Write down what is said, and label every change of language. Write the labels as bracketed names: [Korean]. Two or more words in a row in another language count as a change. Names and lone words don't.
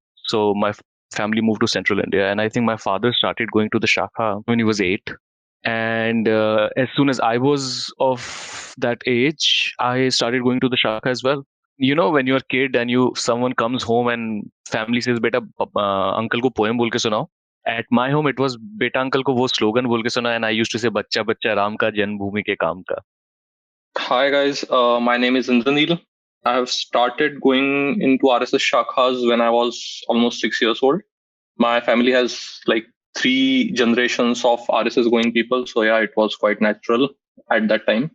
[English] So my family moved to central India, and I think my father started going to the shakha when he was 8. And as soon as I was of that age, I started going to the shakha as well. You know, when you're a kid and someone comes home and family says, [Hindi] "बेटा, uncle को poem बोल के सुनाओ." [English] At my home, it was [Hindi] "Beta, uncle ko wo slogan bol ke sunao," [English] and I used to say, [Hindi] "बच्चा, बच्चा, राम का जन्मभूमि के काम का." [English] Hi guys, my name is Indraneel. I have started going into RSS shakhas when I was almost 6 years old. My family has like 3 generations of RSS going people, so yeah, it was quite natural at that time.